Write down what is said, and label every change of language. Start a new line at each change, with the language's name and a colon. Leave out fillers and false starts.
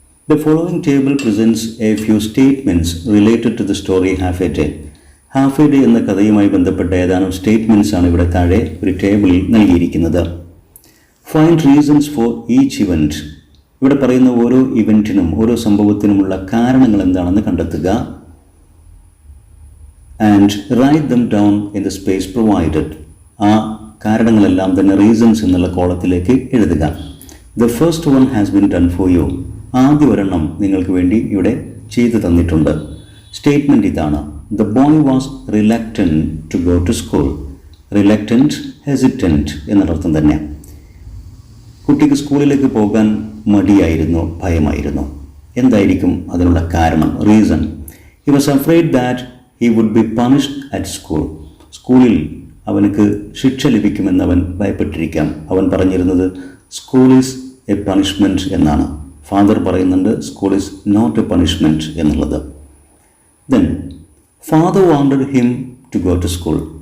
English: The following table presents a few statements related to the story Half a Day.
Malayalam: Half a Day എന്ന കഥയുമായി ബന്ധപ്പെട്ട ഏതാനും statements ആണ് ഇവിടെ താഴെ ഒരു ടേബിളിൽ നൽകിയിരിക്കുന്നത്.
English: Find reasons for each event.
Malayalam: ഇവിടെ പറയുന്ന ഓരോ ഇവൻറ്റിനും ഓരോ സംഭവത്തിനുമുള്ള കാരണങ്ങൾ എന്താണെന്ന് കണ്ടെത്തുക.
English: And write them down in the space provided.
Malayalam: ആ കാരണങ്ങളെല്ലാം തന്നെ റീസൺസ് എന്നുള്ള കോളത്തിലേക്ക് എഴുതുക.
English: The first one has been done for you.
Malayalam: ആദ്യ ഒരെണ്ണം നിങ്ങൾക്ക് വേണ്ടി ഇവിടെ ചെയ്തു തന്നിട്ടുണ്ട്. സ്റ്റേറ്റ്മെൻറ്റ് ഇതാണ്.
English: The boy was reluctant to go to school.
Malayalam: Reluctant, hesitant എന്നർത്ഥം തന്നെ. കുട്ടിക്ക് സ്കൂളിലേക്ക് പോകാൻ മടിയായിരുന്നു, ഭയമായിരുന്നു. എന്തായിരിക്കും അതിനുള്ള കാരണം? Reason.
English: He was afraid that he would be punished at school.
Malayalam: സ്കൂളിൽ അവനക്ക് ശിക്ഷ ലഭിക്കുമെന്ന് അവൻ ഭയപ്പെട്ടിരിക്കാം. അവൻ പറഞ്ഞിരുന്നത്
English: school is a punishment
Malayalam: എന്നാണ്. ഫാദർ പറയുന്നുണ്ട്
English: school is not a punishment
Malayalam: എന്നുള്ളത്.
English: Then father wanted him to go to school.